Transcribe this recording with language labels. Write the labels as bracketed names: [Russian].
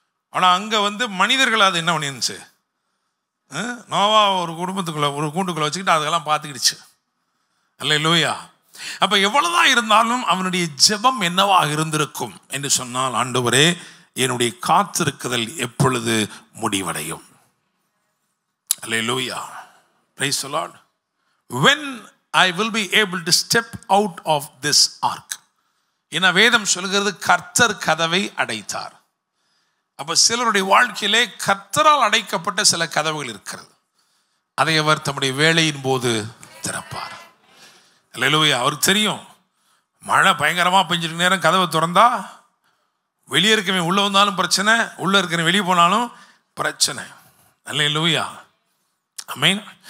[Tamil] ஆனால் அங்கே மனிதர்கள் அது என்ன பண்ணிருந்துச்சு? நோவா ஒரு குடும்பத்துக்குள்ளே, ஒரு கூண்டுக்குள்ளே வச்சுக்கிட்டு அதெல்லாம் பார்த்துக்கிடுச்சு. அல்லேலூயா. அப்போ எவ்வளவுதான் இருந்தாலும் அவனுடைய ஜெபம் என்னவாக இருந்திருக்கும் என்று சொன்னால், ஆண்டவரே, என்னுடைய காத்திருக்குதல் எப்பொழுது முடிவடையும்? [English] Hallelujah. Praise the lord. when I will be able to step out of this ark. [Tamil] என வேதம் சொல்கிறது, கர்த்தர் கதவை அடைத்தார். அப்ப சிலருடைய வாழ்க்கையிலே கர்த்தரால் அடைக்கப்பட்ட சில கதவுகள் இருக்கிறது. அதை அவர் தம்முடைய வேலையின் போது திறப்பார். அல்லேலூயா. அவருக்கு தெரியும் மழை பயங்கரமாக பெஞ்சிட்டு நேரம் கதவை திறந்தா வெளியே இருக்கவன் உள்ளே வந்தாலும் பிரச்சனை, உள்ளே இருக்கிறவன் வெளியே போனாலும் பிரச்சனை. அல்லேலூயா. ஆமென்.